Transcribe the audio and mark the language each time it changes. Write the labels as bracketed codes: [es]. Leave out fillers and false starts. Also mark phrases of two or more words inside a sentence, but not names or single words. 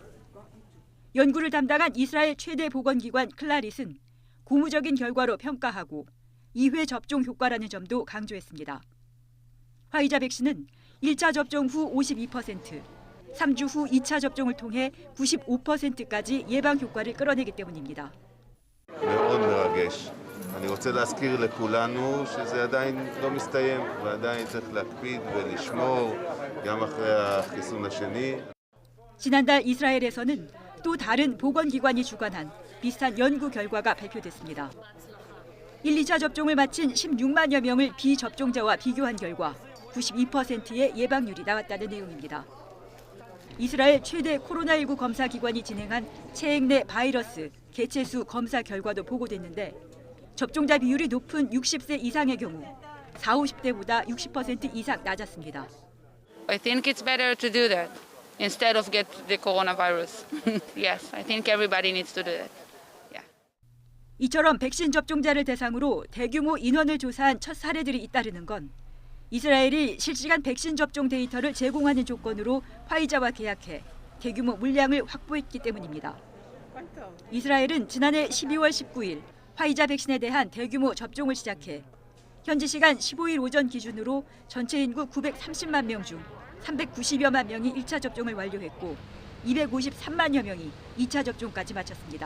[ko] 연구를 담당한 이스라엘 최대 보건기관 클라릿은 고무적인 결과로 평가하고 2회 접종 효과라는 점도 강조했습니다. 화이자 백신은 1차 접종 후 52%, 3주 후 2차 접종을 통해 95%까지 예방 효과를 끌어내기 때문입니다. [he] מאוד מרגש. אני רוצה להזכיר לכולנו שזה עדיין לא מסתיים ועדיין צריך להקפיד ולשמור גם אחרי החיסון השני. [ko] 지난달 이스라엘에서는 또 다른 보건기관이 주관한 비슷한 연구 결과가 발표됐습니다. 1, 2차 접종을 마친 16만여 명을 비접종자와 비교한 결과 92%의 예방률이 나왔다는 내용입니다. 이스라엘 최대 코로나19 검사 기관이 진행한 체액 내 바이러스 개체수 검사 결과도 보고됐는데 접종자 비율이 높은 60세 이상의 경우 40, 50대보다 60% 이상 낮았습니다. [en] I think it's better to do that instead of get the coronavirus. Yes, I think everybody needs to do that. [ko] 이처럼 백신 접종자를 대상으로 대규모 인원을 조사한 첫 사례들이 잇따르는 건 이스라엘이 실시간 백신 접종 데이터를 제공하는 조건으로 화이자와 계약해 대규모 물량을 확보했기 때문입니다. 이스라엘은 지난해 12월 19일 화이자 백신에 대한 대규모 접종을 시작해 현지 시간 15일 오전 기준으로 전체 인구 930만 명 중 390여만 명이 1차 접종을 완료했고 253만여 명이 2차 접종까지 마쳤습니다.